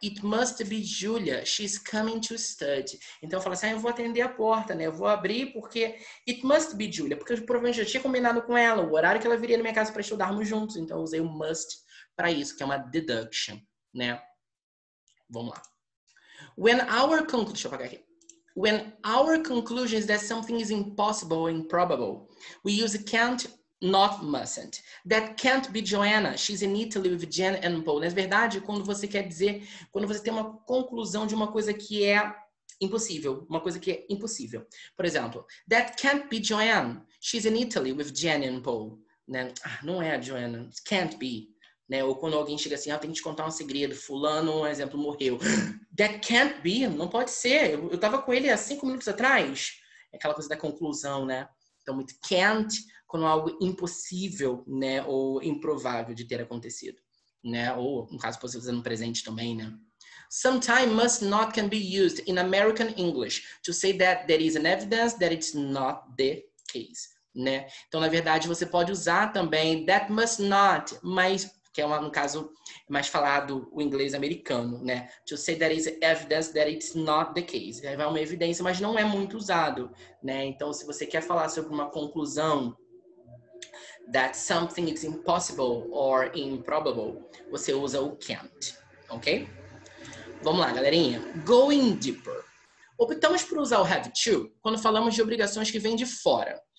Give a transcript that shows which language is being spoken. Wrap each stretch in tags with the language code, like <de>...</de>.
<en>It must be Julia. She's coming to study.</en> <pt>Então eu falo assim, eu vou atender a porta, né? Eu vou abrir porque</pt> <en>it must be Julia.</en> <pt>Porque eu provavelmente já tinha combinado com ela o horário que ela viria na minha casa para estudarmos juntos. Então eu usei o must para isso, que é uma deduction, né? Vamos lá. Deixa eu apagar aqui.</pt> <en>When our conclusion is that something is impossible or improbable, we use can't, not mustn't. That can't be Joanna. She's in Italy with Jen and Paul.</en> <pt>Na verdade, quando você quer dizer, quando você tem uma conclusão de uma coisa que é impossível, uma coisa que é impossível. Por exemplo,</pt> <en>that can't be Joanne. She's in Italy with Jen and Paul.</en> <pt>Né? Não é a Joanna. Can't be. Né? Ou quando alguém chega assim, eu tenho que te contar um segredo, fulano, um exemplo, morreu.</pt> <en>That can't be,</en> <pt>não pode ser. Eu tava com ele há 5 minutos atrás. É aquela coisa da conclusão, né? Então, muito can't, quando é algo impossível, né? Ou improvável de ter acontecido, né? Ou, no caso, você usando presente também, né?</pt> <en>Sometimes must not can be used in American English to say that there is an evidence that it's not the case, né?</en> <pt>Então, na verdade, você pode usar também that must not, mas que é no caso mais falado o inglês americano, né?</pt> <en>To say there is evidence that it's not the case.</en> <pt>Aí vai uma evidência, mas não é muito usado, né? Então, se você quer falar sobre uma conclusão</pt> <en>that something is impossible or improbable,</en> <pt>você usa o can't, ok? Vamos lá, galerinha.</pt> <en>Going deeper.</en> <pt>Optamos por usar o have to quando falamos de obrigações que vêm de fora.</pt>